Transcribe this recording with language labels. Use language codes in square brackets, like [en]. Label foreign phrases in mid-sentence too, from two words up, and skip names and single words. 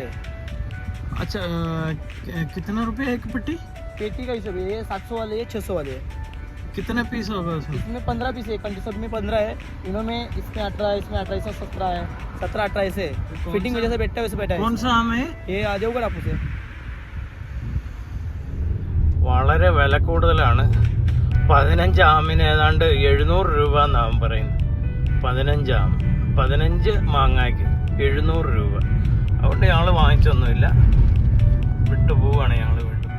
[hi] अच्छा, कितना रुपये एक पेटी? पेटी का हिसाब है. ये 700 वाले है, 600 वाले है. कितने पीस होगा उसमें? इसमें 15 पीस है. सब में 15 है. इनमें इसमें 18 है, इसमें 18, इसमें 17 है. 17-18 ऐसे फिटिंग में जैसे बैठा वैसे बैठा है. कौन सा आम है ये? आ जाओगे आप उसे. [ml] വളരെ വില കൂടുതലാണ്. 15 ആമിന് ഏതാണ്ട് 700 രൂപ എന്നാവും പറയുന്നത്. 15 ആം, 15 മാങ്ങയ്ക്ക് 700 രൂപ. അതുകൊണ്ട് ഞങ്ങൾ വാങ്ങിച്ചൊന്നുമില്ല, വിട്ടുപോവാണ് ഞങ്ങൾ വീണ്ടും.